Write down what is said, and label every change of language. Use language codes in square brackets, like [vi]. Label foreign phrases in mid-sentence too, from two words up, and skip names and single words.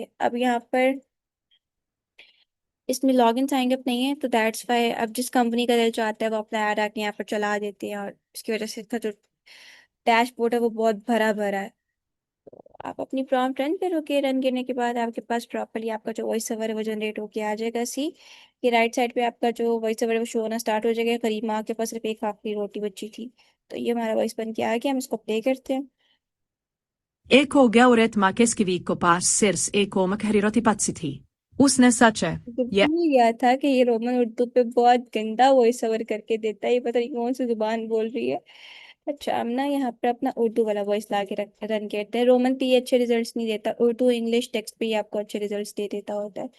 [hi] अब यहाँ पर इसमें [en] login sign up [hi] नहीं है, तो [en] that's why [hi] अब जिस कंपनी का दिल चाहता है वो अपना ऐड आके यहाँ पर चला देते हैं, और इसकी वजह से इसका जो डैशबोर्ड है वो बहुत भरा भरा है। आप अपनी [en] prompt run [hi] करोगे, रन करने के बाद आपके पास प्रॉपरली आपका जो [en] voice over [hi] है वो जनरेट होके आ जाएगा। सी कि [en] right side [hi] पे आपका जो [en] voice over [hi] है वो शो होना स्टार्ट हो जाएगा। करीब माँ के पास सिर्फ एक आखिरी रोटी बची थी। तो ये हमारा वॉइस बन के आ गया, हम इसको प्ले करते हैं। Eko gauret ma keskiviikko paas sirs eko makhariroti patsithi. Usne sach है तो ये भूल गया था कि ये रोमन उर्दू पे बहुत गंदा [en] voice over [hi] करके देता है, ये पता नहीं कौन सी जुबान बोल रही है। अच्छा, हम ना यहाँ पर अपना उर्दू वाला वॉइस ला के रन करते हैं। रोमन पे ये अच्छे रिजल्ट्स नहीं देता, उर्दू [en] English text [hi] पे ही आपको अच्छे रिजल्ट्स दे देता होता है।